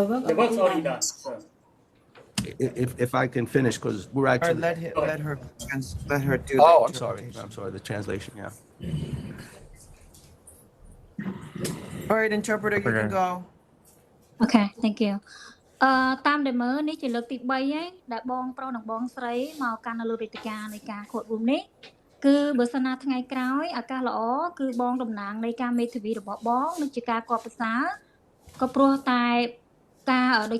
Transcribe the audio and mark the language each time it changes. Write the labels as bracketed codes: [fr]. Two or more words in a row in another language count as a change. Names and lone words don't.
[en] work's already done, sir. If I can finish, because we're actually. Let her do. Oh, I'm sorry. The translation, yeah. All right, interpreter, you can go. Okay, thank you. [km] តាមដែលមើលនេះជាលើកទី3ហើយដែលបងប្រុសនិងបងស្រីមកកាន់នៅលើវេទិកានៃការខួបរួមនេះគឺបើសិនណាថ្ងៃក្រោយឱកាសល្អគឺបងតំណាងនៃការមេធាវីរបស់បងនឹងជាការគប់ប្រសើរក៏ព្រោះតែការដោយ